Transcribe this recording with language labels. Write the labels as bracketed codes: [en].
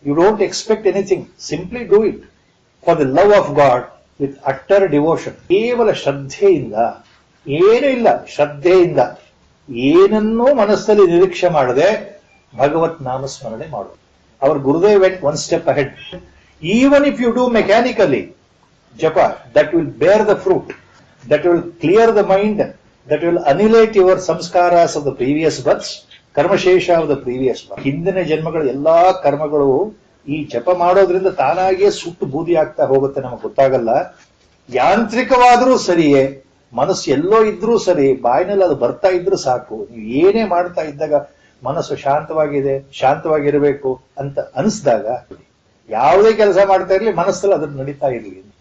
[en] You don't expect anything, simply do it for the love of God with utter devotion. [kn] ಕೇವಲ ಶ್ರದ್ಧೆಯಿಂದ, ಏನೂ ಇಲ್ಲ, ಶ್ರದ್ಧೆಯಿಂದ ಏನನ್ನೂ ಮನಸ್ಸಲ್ಲಿ ನಿರೀಕ್ಷೆ ಮಾಡದೆ ಭಗವತ್ ನಾಮಸ್ಮರಣೆ ಮಾಡೋದು. [en] Our Gurudev went one step ahead. Even if you do mechanically, japa, that will bear the fruit, that will clear the mind, that will annihilate your samskaras of the previous births, ಕರ್ಮಶೇಷ of the previous birth. [kn] ಹಿಂದಿನ ಜನ್ಮಗಳ ಎಲ್ಲಾ ಕರ್ಮಗಳು ಈ ಜಪ ಮಾಡೋದ್ರಿಂದ ತಾನಾಗಿಯೇ ಸುಟ್ಟು ಬೂದಿ ಆಗ್ತಾ ಹೋಗುತ್ತೆ, ನಮಗೆ ಗೊತ್ತಾಗಲ್ಲ. ಯಾಂತ್ರಿಕವಾದರೂ ಸರಿಯೇ, ಮನಸ್ಸು ಎಲ್ಲೋ ಇದ್ರೂ ಸರಿ, ಬಾಯಿನಲ್ಲಿ ಅದು ಬರ್ತಾ ಇದ್ರೂ ಸಾಕು. ನೀವು ಏನೇ ಮಾಡ್ತಾ ಇದ್ದಾಗ ಮನಸ್ಸು ಶಾಂತವಾಗಿರಬೇಕು ಅಂತ ಅನಿಸಿದಾಗ ಯಾವುದೇ ಕೆಲಸ ಮಾಡ್ತಾ ಇರಲಿ, ಮನಸ್ಸಲ್ಲಿ ಅದ್ರ ನಡೀತಾ ಇರಲಿ.